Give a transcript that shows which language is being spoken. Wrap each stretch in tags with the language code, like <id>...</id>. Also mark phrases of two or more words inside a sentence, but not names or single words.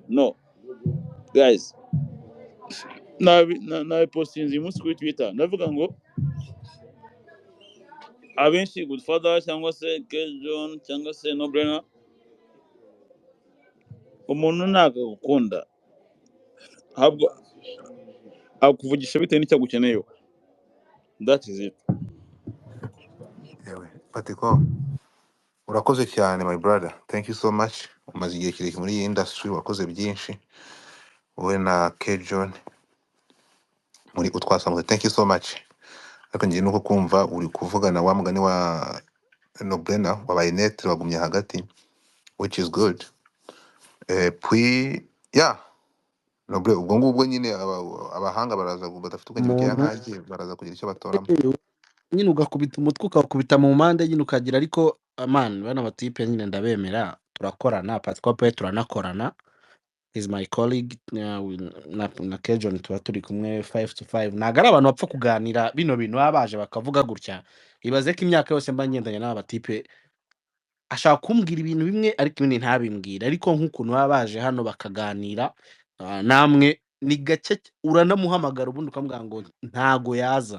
<rw>No guys, nabi postinze uyu munsi kuri Twitter ndavuga ngo abenshi Godfather cyangwa se Kejon cyangwa se No Brainer, umuntu ntabwo agukunda, ahubwo akuvugisha bitewe n'icyo agukeneyeho.</rw> <en>That is it.</en> <rw>yewe Patiko, urakoze cyane</rw> <en>my brother, thank you so much.</en> <rw>Umaze igihe kirekire muri iyi industry, wakoze byinshi wowe na Kejon muri utwasanzwe,</rw> <en>thank you so much.</en> <rw>Ariko ngiye nuko kumva uri kuvugana wa mugani wa Nobrena wabaye netre, wagumye hagati,</rw> <en>which is good. Puis yeah,</en> <rw>Nobre, ubwo ngubwo nyine abahanga baraza badafite ubwenge bukeya umuntu nkanjye baraza kugira icyo batoramo. nyine ugakubita umutwe ukakubita mu mpande nyine ukagira, ariko man bana batipe nyine ndabemera, turakorana Pascal pe turanakorana,</rw> <en>is my colleague</en> <rw>na Kejon tuba turi kumwe 5 to 5. Ntago ari abantu bapfa kuganira bino bintu baba baje bakavuga gutya. Ibaze ko imyaka yose mba ngendanye n'aba batipe, ashaka kumbwira ibintu bimwe ariko ibindi ntabimbwira, ariko nk'ukuntu baba baje hano bakaganira, namwe ni gake uranamuhamagara ubundi ukamubwira ngo ntago yaza.</rw>